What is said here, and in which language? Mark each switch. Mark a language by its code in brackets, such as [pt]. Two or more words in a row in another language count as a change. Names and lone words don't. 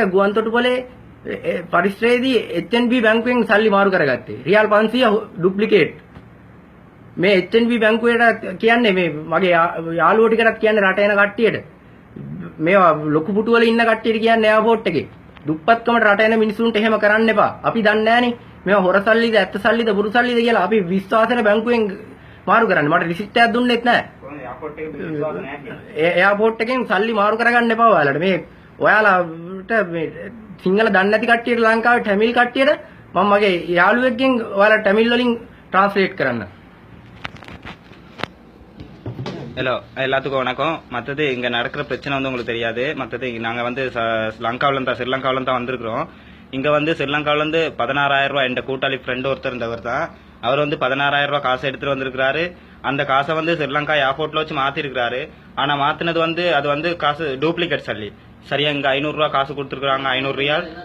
[si] ගුවන්තොටුපොලේ පරිශ්‍රයේදී HNB බැංකුවෙන් සල්ලි මාරු කරගත්තේ රියල් 500 ඩුප්ලිකේට් මේ HNB බැංකුවට කියන්නේ මේ මගේ යාළුවෝ ටිකටත් කියන්නේ රට එන කට්ටියට මේවා ලොකු පුටු වල ඉන්න කට්ටියට කියන්නේ එයාපෝට් එකේ දුප්පත්කමට රට එන මිනිසුන්ට එහෙම කරන්න එපා අපි දන්නේ නැහනේ මේවා හොර සල්ලිද ඇත්ත සල්ලිද බුරු සල්ලිද කියලා අපි විශ්වාසන බැංකුවෙන් මාරු කරන්නේ මට රිසිට් එකක් දුන්නෙත් නැහැ එයාපෝට් එකෙන් සල්ලි මාරු කරගන්න එපා ඔයාලට මේ ඔයාලට මේ සිංහල දන්නේ නැති කට්ටියට ලංකාවේ ටැමිල් කට්ටියට මම මගේ යාළුවෙක්ගෙන් ඔයාලා ටැමිල් වලින් ட்ரான்ஸ்லேட் කරන්න [ta] ஹலோ எல்லாத்துக்கும் வணக்கம் மற்றது இங்கே நடக்கிற பிரச்சனை வந்து உங்களுக்கு தெரியாது மற்றது நாங்கள் வந்து ஸ்ரீலங்காவில தான் வந்திருக்கிறோம் இங்கே வந்து ஸ்ரீலங்காவிலேருந்து 16000 ரூபா என் கூட்டாளி ஃப்ரெண்டு ஒருத்தர் இருந்தவர் தான் அவர் வந்து 16000 ரூபா காசு எடுத்துட்டு வந்திருக்கிறாரு அந்த காசை வந்து ஸ்ரீலங்கா ஏர்போர்ட்ல வச்சு மாத்திருக்கிறாரு ஆனா மாத்தினது வந்து அது வந்து காசு டூப்ளிகேட் சல்லி சரியா இங்க 500 ரூபா காசு கொடுத்துருக்காங்க 500 ரியால்